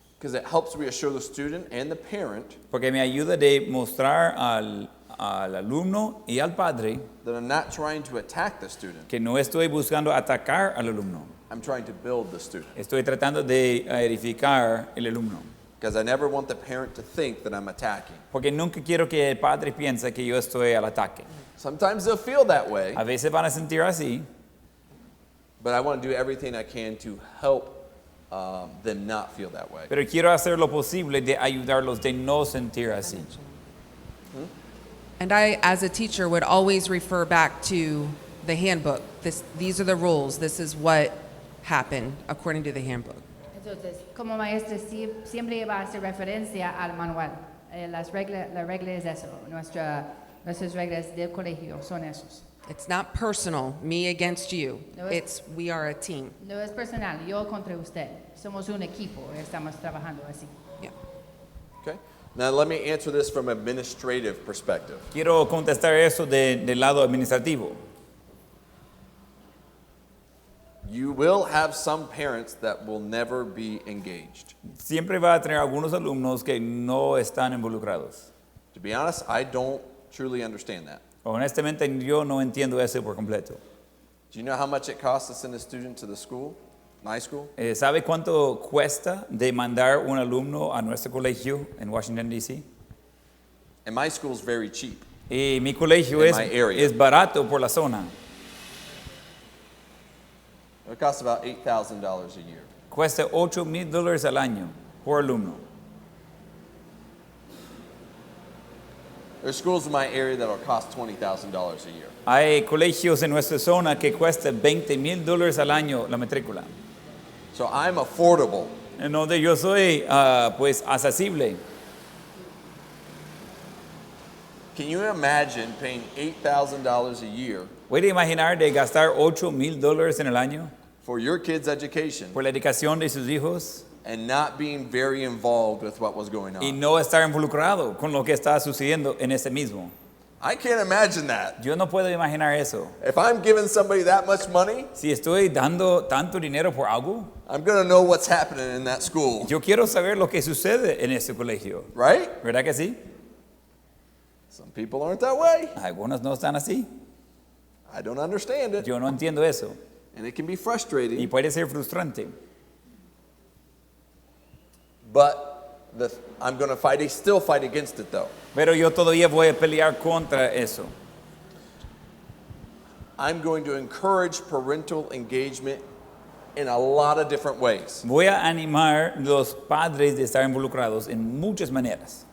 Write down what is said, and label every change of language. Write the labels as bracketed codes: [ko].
[en] Because it helps reassure the student and the parent [es] Porque me ayuda de mostrar al alumno y al padre [en] that I'm not trying to attack the student. [es] que no estoy buscando atacar al alumno. [en] I'm trying to build the student. [es] Estoy tratando de edificar el alumno. [en] Because I never want the parent to think that I'm attacking. [es] Porque nunca quiero que el padre piense que yo estoy al ataque. [en] Sometimes they'll feel that way, [es] A veces van a sentir así, [en] but I want to do everything I can to help them not feel that way. [es] pero quiero hacer lo posible de ayudarlos de no sentir así. [en] And I, as a teacher, would always refer back to the handbook. These are the rules. This is what happened according to the handbook. [es] Entonces, como maestra siempre va a hacer referencia al manual. La regla es eso. Nuestras reglas del colegio son esos. [en] It's not personal, me against you. No, it's- We are a team. [es] No es personal, yo contra usted. Somos un equipo, estamos trabajando así. [en] Yeah. Okay? Now let me answer this from an administrative perspective. [es] Quiero contestar eso del lado administrativo. [en] You will have some parents that will never be engaged. [es] Siempre va a tener algunos alumnos que no están involucrados. [en] To be honest, I don't truly understand that. [es] Honestamente, yo no entiendo eso por completo. [en] Do you know how much it costs to send a student to the school, my school? [es] ¿Sabe cuánto cuesta de mandar un alumno a nuestro colegio en Washington, D.C.? [en] And my school's very cheap. [es] Y mi colegio [en] In my area. [es] es barato por la zona. [en] It costs about $8,000 a year. [es] Cuesta $8,000 al año por alumno. [en] There's schools in my area that'll cost $20,000 a year. [es] Hay colegios en nuestra zona que cuesta $20,000 al año la matrícula. [en] So I'm affordable. [es] En donde yo soy pues accesible. [en] Can you imagine paying $8,000 a year [es] ¿Puede imaginar de gastar $8,000 en el año [en] for your kids' education [es] por la educación de sus hijos [en] and not being very involved with what was going [es] y [en] on? [es] no estar involucrado con lo que está sucediendo en ese mismo? [en] I can't imagine that. [es] Yo no puedo imaginar eso. [en] If I'm giving somebody that much money, [es] Si estoy dando tanto dinero por algo, [en] I'm going to know what's happening in that school, [es] yo quiero saber lo que sucede en ese colegio. [en] right? [es] ¿Verdad que sí? [en] Some people aren't that way. [es] Algunos no están así. [en] I don't understand it. [es] Yo no entiendo eso. [en] And it can be [es] Y [en] frustrating. [es] puede ser frustrante. [en] But I'm going to still fight against it though. [es] Pero yo todavía voy a pelear contra eso. [en] I'm going to encourage parental engagement in a lot of different ways. [es] Voy a animar los padres de estar involucrados en muchas maneras.